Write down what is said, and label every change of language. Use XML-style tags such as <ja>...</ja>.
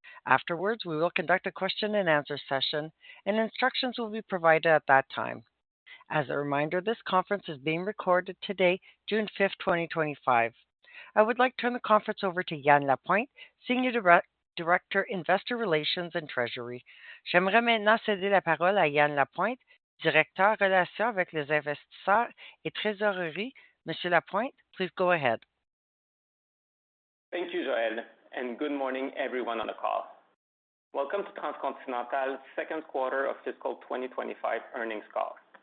<en>Afterwards, we will conduct a question-and-answer session, and instructions will be provided at that time. As a reminder, this conference is being recorded today, June 5th, 2025. I would like to turn the conference over to Yan Lapointe, Senior Director, Investor Relations and Treasury.</en> <fr>J'aimerais maintenant céder la parole à Yan Lapointe, Directeur Relations avec les investisseurs et trésorerie.</fr> <en>Monsieur Lapointe, please go ahead. Thank you, Joël, and good morning, everyone on the call. Welcome to Transcontinental's second quarter of fiscal 2025 earnings call.</en>